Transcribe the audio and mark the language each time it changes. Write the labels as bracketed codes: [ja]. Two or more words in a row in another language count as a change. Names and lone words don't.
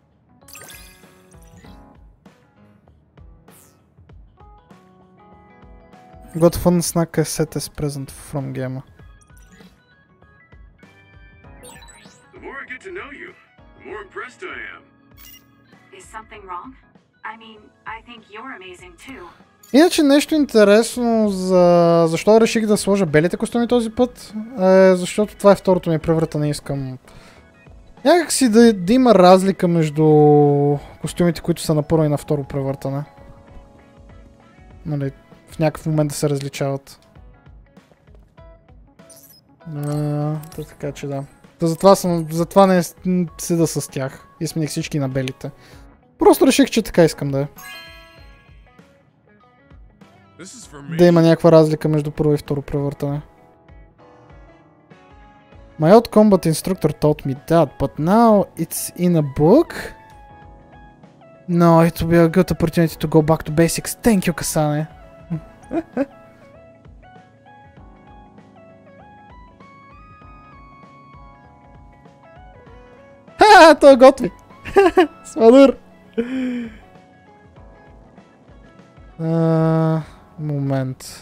[en] Got fun snack set as present from game. The more I get to know you, the more impressed I am. Is something wrong? I mean, I think you're amazing too. [bg] Иначе нещо интересно за защо реших да сложа белите костюми този път, защото това е второто ми превъртане. Искам някак си да има разлика между костюмите, които са на първо и на второ превъртане. Нали, в някакъв момент да се различават. Така че да. Затова не седа с тях и смених всички на белите. Просто реших, че така искам да е. Да има някаква разлика между първо и второ превъртане. [en] My old combat instructor taught me that, but now it's in a book? No, it will be a good opportunity to go back to basics. Thank you, Kasane. [bg] Ха, той готви. Смадур. Момент.